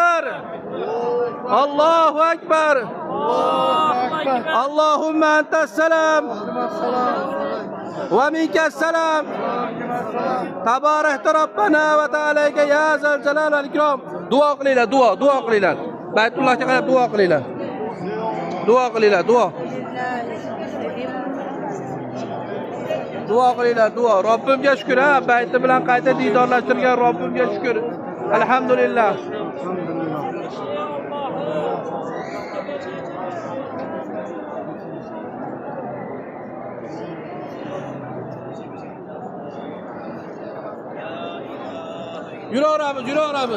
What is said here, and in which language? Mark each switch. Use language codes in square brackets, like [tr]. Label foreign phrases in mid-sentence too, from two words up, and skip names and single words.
[ar] الله أكبر. اللهم أنت السلام. ومنك السلام. تباركت ربنا وتعاليت يا ذا الجلال والإكرام. [uz] Dua qilinglar, dua qilinglar. Baytullahga qarab dua qilinglar. Dua qilinglar, dua. Dua qilinglar, dua. Robbimga shukr, ha, bayti bilan qayta diydorlashtirgan Robbimga shukr. Alhamdulillah. Yuraveramiz.